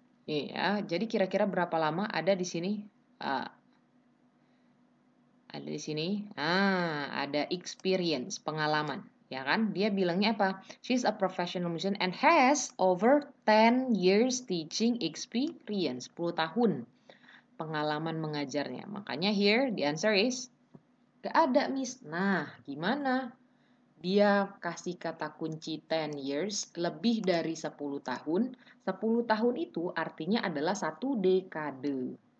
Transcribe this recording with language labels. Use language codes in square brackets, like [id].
[id] Iya, jadi kira-kira berapa lama ada di sini? Ada di sini. Ada experience, pengalaman. Ya kan? Dia bilangnya apa? [en] She's a professional musician and has over 10 years teaching experience. [id] 10 tahun pengalaman mengajarnya. Makanya [en] here the answer is [id] gak ada, Miss. Nah, gimana? Dia kasih kata kunci 10 years, lebih dari 10 tahun. 10 tahun itu artinya adalah 1 dekade.